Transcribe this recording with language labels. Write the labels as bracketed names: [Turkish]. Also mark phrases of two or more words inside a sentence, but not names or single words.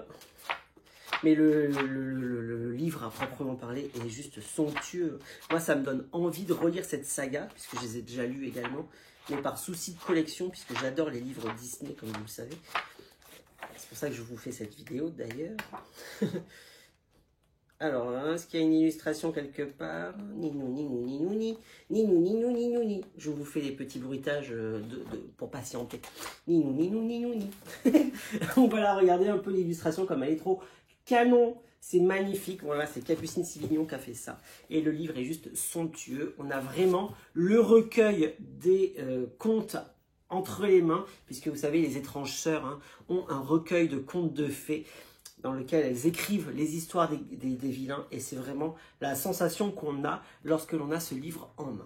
[French] Mais le livre à proprement parler est juste somptueux. Moi, ça me donne envie de relire cette saga, puisque je les ai déjà lus également. Mais par souci de collection, puisque j'adore les livres Disney, comme vous le savez. C'est pour ça que je vous fais cette vidéo, d'ailleurs. Alors, est-ce qu'il y a une illustration quelque part? Ninou, ninou, ninou, ni. Ninou, ninou, ninou, ni. Je vous fais des petits bruitages pour patienter. Ninou, ninou, ninou, ni. On va la regarder un peu l'illustration comme elle est trop canon. C'est magnifique. Voilà, c'est Capucine Sivignon qui a fait ça. Et le livre est juste somptueux. On a vraiment le recueil des contes entre les mains, puisque vous savez, les étranges sœurs ont un recueil de contes de fées dans lequel elles écrivent les histoires des vilains, et c'est vraiment la sensation qu'on a lorsque l'on a ce livre en main.